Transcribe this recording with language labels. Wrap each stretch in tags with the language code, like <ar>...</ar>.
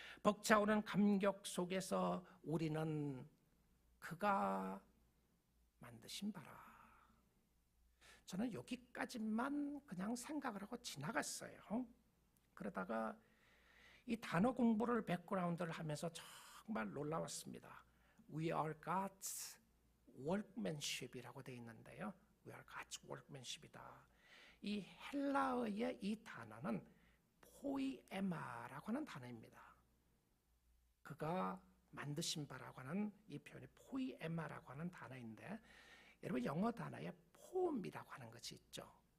<ko>벅차오는 감격 속에서 우리는 그가 만드신 바라. 저는 여기까지만 그냥 생각을 하고 지나갔어요. 그러다가 이 단어 공부를, 백그라운드를 하면서 정말 놀라웠습니다.</ko> <en>We are God's workmanship</en> <ko>이라고 되어 있는데요.</ko> <en>We are God's workmanship</en> <ko>이다. 이 헬라어의 이 단어는 포이에마라고 하는 단어입니다. 그가 만드신 바라고 하는 이 표현이 포이에마라고 하는 단어인데, 여러분 영어 단어에 폼이라고 하는 것이 있죠.</ko>